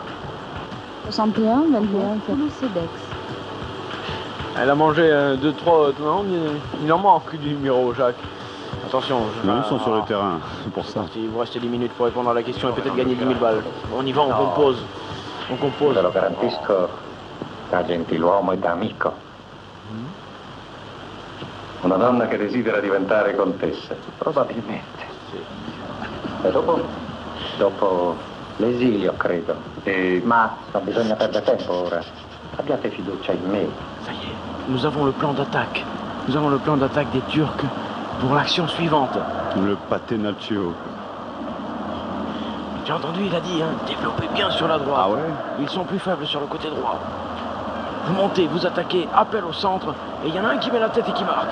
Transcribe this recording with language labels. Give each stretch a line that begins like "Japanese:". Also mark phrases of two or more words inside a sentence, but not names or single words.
French: 61, 21, Toulouse Cedex. Elle a mangé 2, 3. Non, il en manque du numéro, Jacques. Attention. Ils sont sur le terrain, c'est pour ça. Il vous reste 10 minutes pour répondre à la question et peut-être gagner 10 000 balles. On y va, on compose.
Italian: Te lo garantisco, da gentiluomo e da amico. Una donna che desidera diventare contessa, probabilmente. Sì. E dopo l'esilio, credo. Ma non bisogna perdere tempo ora. Abbiate fiducia in me.
French: Ça y est, nous avons le plan d'attaque. Nous avons le plan d'attaque des Turcs pour l'action suivante. Le pâté nacho. Tu as entendu, il a dit, développez bien sur la droite. Ah ouais? Ils sont plus faibles sur le côté droit. Vous montez, vous attaquez, appel au centre, et il y en a un qui met la tête et qui marque.